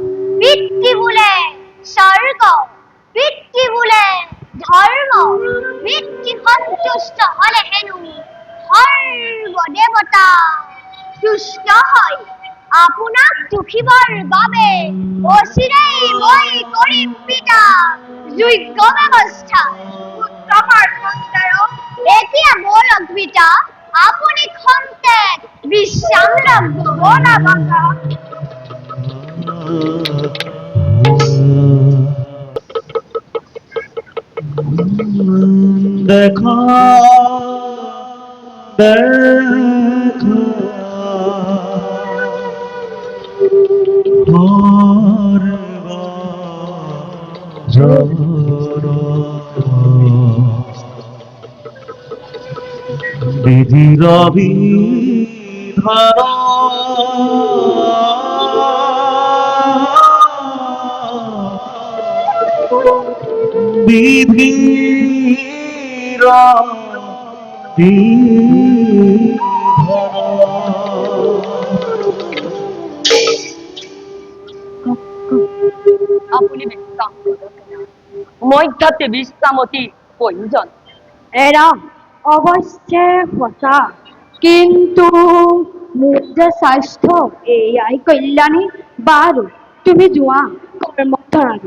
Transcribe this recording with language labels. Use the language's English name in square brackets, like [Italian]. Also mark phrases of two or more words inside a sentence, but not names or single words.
[Assamese] পিতৃ বোলে স্বৰ্গ, পিতৃ বোলে সন্তুষ্ট হলে হেনু সর্বদেবতা তুষ্ট হয় আপোনাক দুখিবৰ বাবে অচিৰেই মই কৰিম পিতা যোগ্য ব্যৱস্থা উত্তমৰ সন্তানক এতিয়া বলক পিতা আপুনি খন্তেক বিশ্ৰাম লব বলা বাবা দেখা দেখা বিধির বিধান বিধির আপুনি বিশ্ৰাম কৰক। মই তাতে বিশ্ৰাম অতি প্ৰয়োজন। এৰা অৱশ্যে সঁচা কিন্তু মোৰ যে স্বাস্থ্য এয়াই কল্যাণী বাৰু তুমি যোৱা কৰ্মধৰালৈ